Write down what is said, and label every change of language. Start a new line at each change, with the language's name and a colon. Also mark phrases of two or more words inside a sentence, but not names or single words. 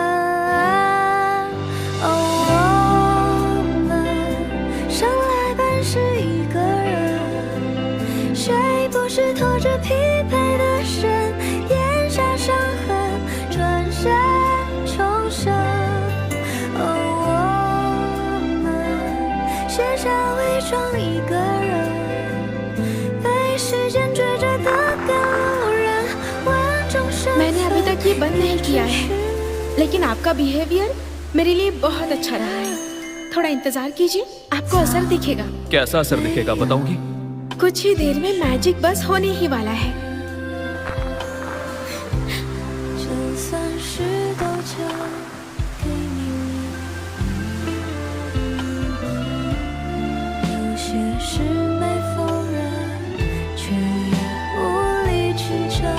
Chinese: 我们生来本是一个人，谁不是拖着疲惫的身，咽下伤痕，转身重生。我们卸下伪装一个人，被时间追着的赶路人，万种身份。
Hindi: मैंने अभी तक ये बंद नहीं किया है, लेकिन आपका बिहेवियर मेरे लिए बहुत अच्छा रहा है। थोड़ा इंतजार कीजिए, आपको असर दिखेगा। कैसा असर दिखेगा बताओगी? कुछ ही देर में मैजिक बस होने ही वाला है।
Chinese: 就算是都交给命运，有些事没否认，却也无力去争。